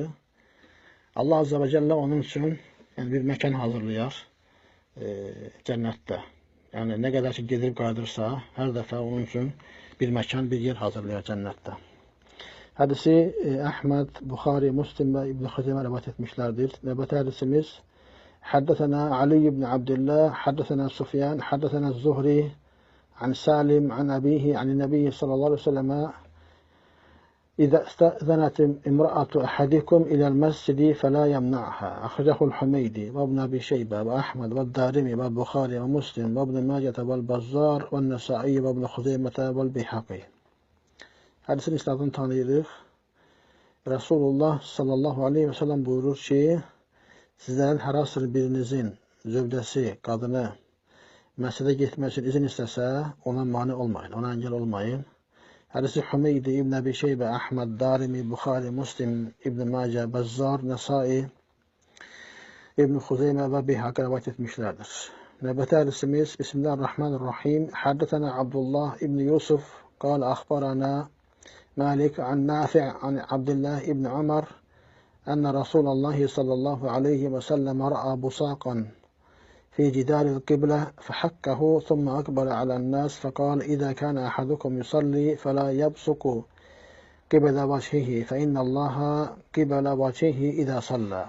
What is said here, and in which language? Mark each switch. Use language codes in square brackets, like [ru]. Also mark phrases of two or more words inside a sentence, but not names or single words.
[az] Allah [ar] عز وجل [az] onun üçün yəni bir məkan hazırlayar cənnətdə. Yəni nə qədər ki gedib qayıdırsa, hər dəfə onun üçün bir məkan, bir yer hazırlayar cənnətdə. Hədisi Əhməd, Buxari, Müslim və İbn Xuzeyma rivayət etmişlərdir. Növbəti hədisimiz [ar] حدثنا علي بن عبد الله حدثنا سفيان حدثنا الزهري عن سالم عن أبيه عن النبي صلى الله عليه وسلم إذا استأذنت امرأة أحدكم إلى المسجد فلا يمنعها. أخرجه الحميدي وابن أبي شيبة وأحمد والدارمي والبخاري ومسلم وابن ماجة والبزار والنسائي وابن خزيمة والبيهقي. [az] Hadisin isnadını tanıyırıq. Rasulullah [ar] صلى الله عليه وسلم [az] buyurur ki, sizlərin hər hansı birinizin zövcəsi, qadını məscidə getmək üçün izin istəsə, ona mane olmayın, ona əngəl olmayın. Hədisi Hümeydi, İbn Əbi Şeybə, Əhməd, Darimi, Buxari, Muslim, İbn Macə, Bəzzar, Nəsai, İbn Xuzeymə və Beyhaqi rivayət etmişlərdir. Növbəti hədisimiz Bismillahirrahmanirrahim. [ar] حدثنا عبد الله بن يوسف قال أخبرنا مالك عن نافع عن عبد الله بن عمر أن رسول الله صلى الله عليه وسلم رأى بصاقا في جدار القبلة فحكه ثم أقبل على الناس فقال إذا كان أحدكم يصلي فلا يبصق قبل وجهه فإن الله قبل وجهه إذا صلى.